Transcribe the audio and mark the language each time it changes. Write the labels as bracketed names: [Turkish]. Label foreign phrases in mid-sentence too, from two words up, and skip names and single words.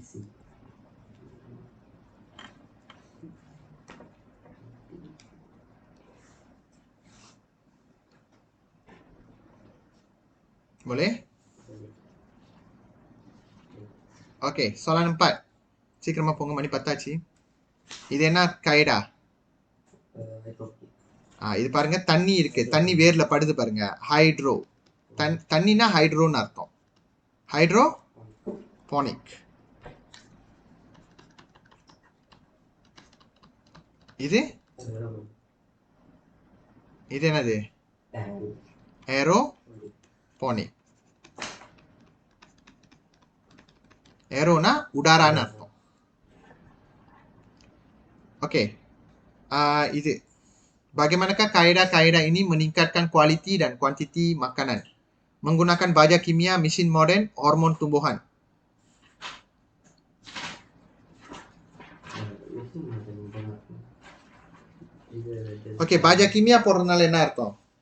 [Malay] Boleh? Oke, soalan 4. [Tamil] சீக்கிரமா போங்க, மணி 10 ஆச்சு. இது என்ன கைடா? இது பாருங்க, தண்ணி இருக்கு, தண்ணி வேர்ல படுது பாருங்க, ஹைட்ரோ. தண்ணினா ஹைட்ரோன்னு அர்த்தம். ஹைட்ரோ போனிக். இது என்னது? ஏரோ போனிக். ஏரோனா உடாரான்னு அர்த்தம். [Malay] Oke, இது bagaimanakah kaedah-kaedah ini meningkatkan kualiti dan kuantiti makanan menggunakan baja kimia, mesin modern, hormon tumbuhan. [Tamil] Oke, [Malay] baja kimia [Tamil] போடுறதுனால என்ன அர்த்தம்?